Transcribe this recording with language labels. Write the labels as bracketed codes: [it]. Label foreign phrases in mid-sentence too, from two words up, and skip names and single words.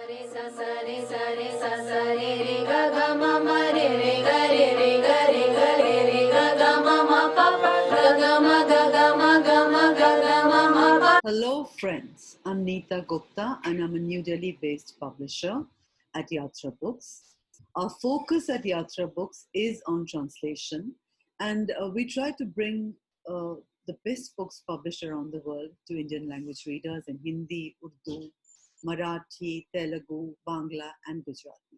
[en] sa sa re re ga ga ma ma re re ga re re ga re ga re re ga ga ma ma pa pa ga ga ma ga ga ma ga ma ga ga ma ma pa. Hello friends, I'm Neeta Gupta and I'm a New Delhi based publisher at Yatra Books. Our focus at Yatra Books is on translation, and we try to bring the best books published around the world to Indian language readers in Hindi, Urdu, Marathi, Telugu, Bangla and Gujarati.